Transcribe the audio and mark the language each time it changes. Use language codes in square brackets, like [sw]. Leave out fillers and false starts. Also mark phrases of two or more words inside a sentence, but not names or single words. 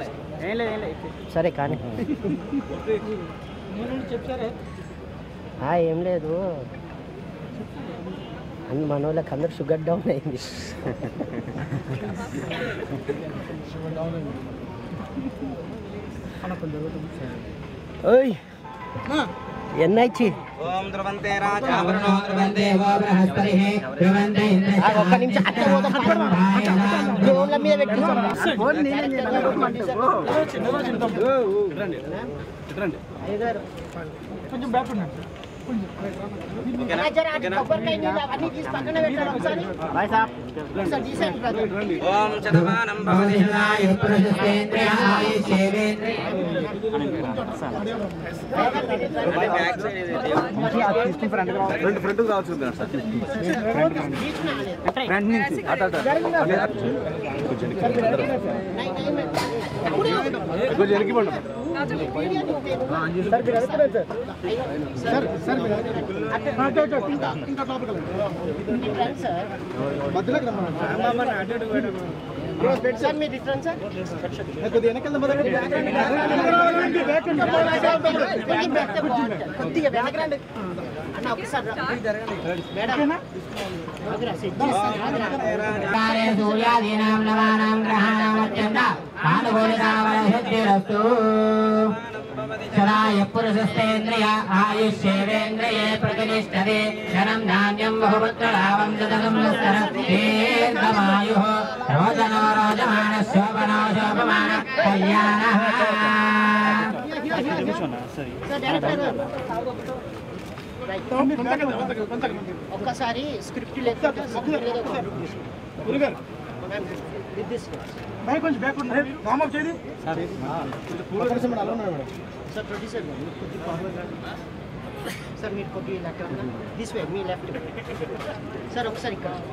[te] సరే కానీ ఏం లేదు అని మన వాళ్ళకి అందరు [en] sugar down [te] అయింది ఓయ్ ఎన్నైచి [sa] ఓం ధ్రువంతే రాజా वरुणो ध्रुवन्ते वो बृहस्पतिः ध्रुवन्ते इन्द्रश्च [te] ఒక్క నిమిషం అక్కడ డ్రోన్ల మీద పెట్టి కొంచెం బ్యాక్ ఉండండి [sa] ఓం శతమానం భవతి भवतिषदाय पुरुषस्तेन्द्रिय आयुष्येवेन्द्रिय [en] back side [te] ఇది ఫ్రంట్ రావచ్చు ఫ్రంట్ నుంచి కొంచెం వెనక్కి పండు సార్ మీ డిఫరెన్స్ సార్ కొద్దిగా వెనకెళ్దాం కొద్దిగా వెనకరండి అన్న ఒకసారి [sa] कार्य सूर्यादीनां नवानां ग्रहाणां अत्यन्त आनुकूलितावलसिद्धिरस्तु सदाय पुरुषस्तेन्द्रिय आयुष्येवेन्द्रिये प्रतिष्ठते धनं धान्यं बहुपुत्रलाभं शतसंवत्सर दीर्घमायुः रोचनो रोचमानः शोभनो शोभमानः कल्याणः [te] ఒక్కసారి స్క్రిప్ట్ సార్ ప్రొడ్యూసర్ సార్ మీరు కొద్దిగా [en] this way [te] మీ లెఫ్ట్ సార్ ఒకసారి ఇక్కడ